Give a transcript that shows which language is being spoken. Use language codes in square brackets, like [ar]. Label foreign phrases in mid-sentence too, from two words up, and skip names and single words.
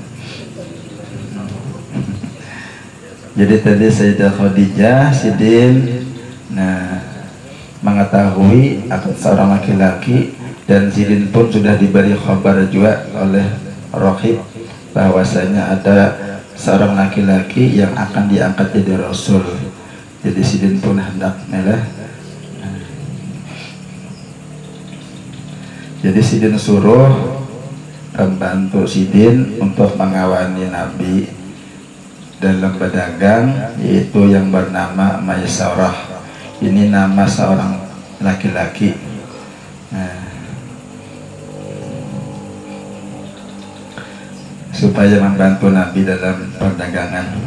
[id] Jadi tadi Sayyidah Khadijah Sidin mengetahui akan seorang laki-laki dan Sidin pun sudah diberi kabar juga oleh Rohib bahwasanya ada seorang laki-laki yang akan diangkat jadi Rasul. Jadi Sidin pun hendak melah. Jadi Sidin suruh pembantu Sidin untuk mengawani Nabi dalam berdagang, yaitu yang bernama Maisarah. Ini nama seorang laki-laki. Supaya membantu Nabi dalam perdagangan.